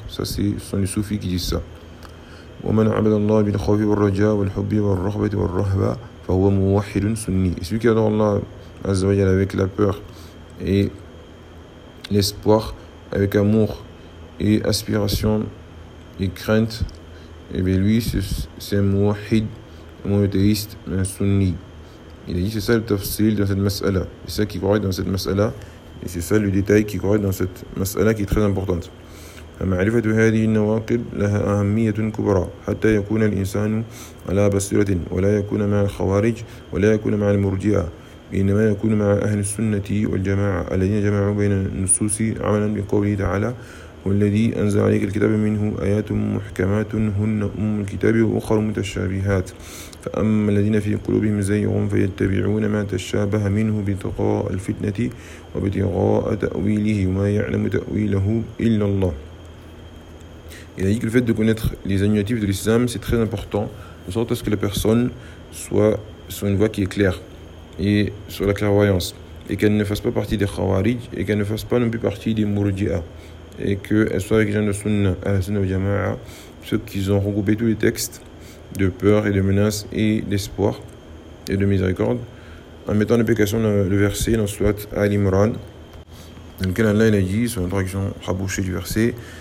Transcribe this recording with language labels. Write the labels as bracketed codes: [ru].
[fr] Ça c'est, ce sont les soufis qui disent ça. Et celui qui adore Allah Azza wa Jal avec la peur et l'espoir, avec amour, et aspiration et crainte. Et bien lui, c'est mouhid, monothéiste, un sunni. Il a dit, c'est ça le tafsil dans cette mas'ala. C'est ça qui croit dans cette mas'ala. Et c'est ça le détail qui croit dans cette mas'ala qui est très importante. [ar] معرفة هذه النواقض لها أهمية كبرى حتى يكون الإنسان على بصيرة ولا يكون مع الخوارج ولا يكون مع المرجئة إنما يكون مع أهل السنة والجماعة الذين جمعوا بين النصوص عملا بقوله تعالى والذي أنزل عليك الكتاب منه آيات محكمات هن أم الكتاب وأخر متشابهات فأما الذين في قلوبهم زيغ فيتبعون ما تشابه منه ابتغاء الفتنة وابتغاء تأويله وما يعلم تأويله إلا الله. [fr] Il a dit que le fait de connaître les agnotifs de l'islam, c'est très important, de sorte à ce que la personne soit sur une voie qui est claire et sur la clairvoyance, et qu'elle ne fasse pas partie des khawarij, et qu'elle ne fasse pas non plus partie des murji'a, et qu'elle soit avec les gens de sunnah, ahl sunnah wa jama'a, ceux qui ont regroupé tous les textes de peur et de menace et d'espoir et de miséricorde, en mettant en application le verset dans surat Al Imran, dans lequel Allah il a dit, sur une traduction rabouchée du verset,